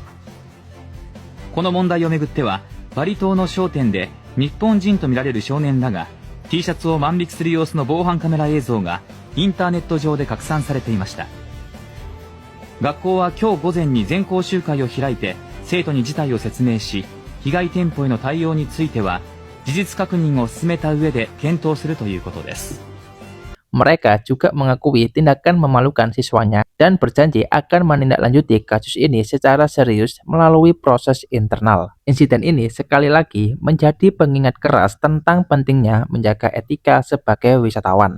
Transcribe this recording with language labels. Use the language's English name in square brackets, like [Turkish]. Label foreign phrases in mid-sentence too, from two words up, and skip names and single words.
[Japanese] この問題をめぐっては、バリ島の商店で日本人とみられる少年らが T シャツを万引きする様子の防犯カメラ映像がインターネット上で拡散されていました。学校は今日午前に全校集会を開いて生徒に事態を説明し、被害店舗への対応については事実確認を進めた上で検討するということです。 [Indonesian] Mereka juga mengakui tindakan memalukan siswanya dan berjanji akan menindaklanjuti kasus ini secara serius melalui proses internal. Insiden ini sekali lagi menjadi pengingat keras tentang pentingnya menjaga etika sebagai wisatawan.